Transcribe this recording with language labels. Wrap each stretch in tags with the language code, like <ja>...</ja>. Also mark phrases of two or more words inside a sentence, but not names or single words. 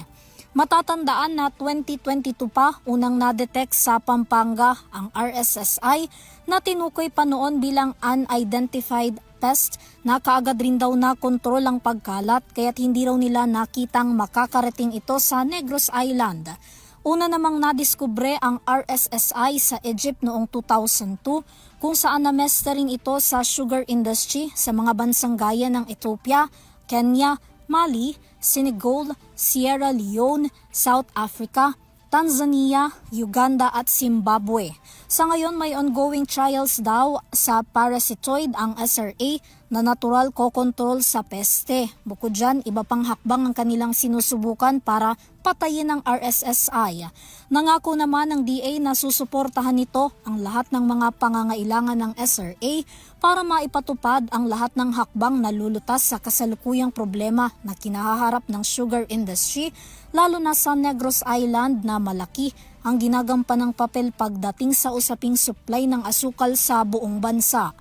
<tl>Matatandaan na 2022 pa unang na-detect sa Pampanga ang RSSI na tinukoy pa noon bilang</tl> <en>unidentified pest</en> <tl>na kaagad rin daw na kontrol ang pagkalat kaya't hindi raw nila nakitang makakarating ito sa Negros Island. Una namang nadiskubre ang RSSI sa Egypt noong 2002 kung saan nameste rin ito sa</tl> <en>sugar industry</en> <tl>sa mga bansang gaya ng Ethiopia, Kenya, Mali, Senegal, Sierra Leone, South Africa, Tanzania, Uganda at Zimbabwe. Sa ngayon may</tl> <en>ongoing trials</en> <tl>daw sa parasitoid ang SRA na natural ko-control sa peste. Bukod dyan, iba pang hakbang ang kanilang sinusubukan para patayin ang RSSI. Nangako naman ng DA na susuportahan nito ang lahat ng mga pangangailangan ng SRA para maipatupad ang lahat ng hakbang na lulutas sa kasalukuyang problema na kinahaharap ng</tl> <en>sugar industry,</en> <tl>lalo na sa Negros Island na malaki ang ginagampan ng papel pagdating sa usaping supply ng asukal sa buong bansa.</tl>